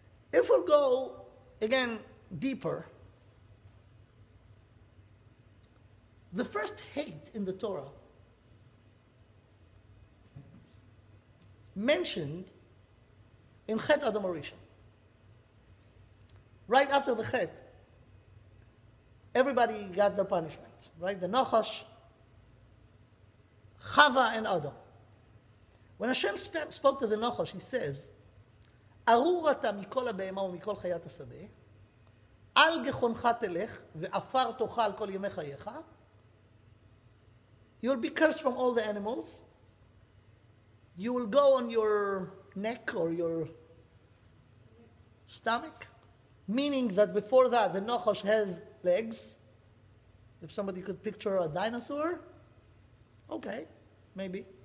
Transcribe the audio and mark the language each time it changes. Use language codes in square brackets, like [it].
[en] If we'll go, again, deeper, the first hate in the Torah mentioned in Chet Adam Rishon. Right after the Chet, everybody got their punishment, right? The Nachash Chava and Adam. When Hashem spoke to the Nachash, he says, [he] ארור אתה מכל הבהמה ומכל חיית השדה, על גחונך תלך, ועפר תאכל כל ימי חייך. [en] You will be cursed from all the animals. You will go on your neck or your stomach, meaning that before that the Nachash has legs. If somebody could picture a dinosaur, okay, maybe.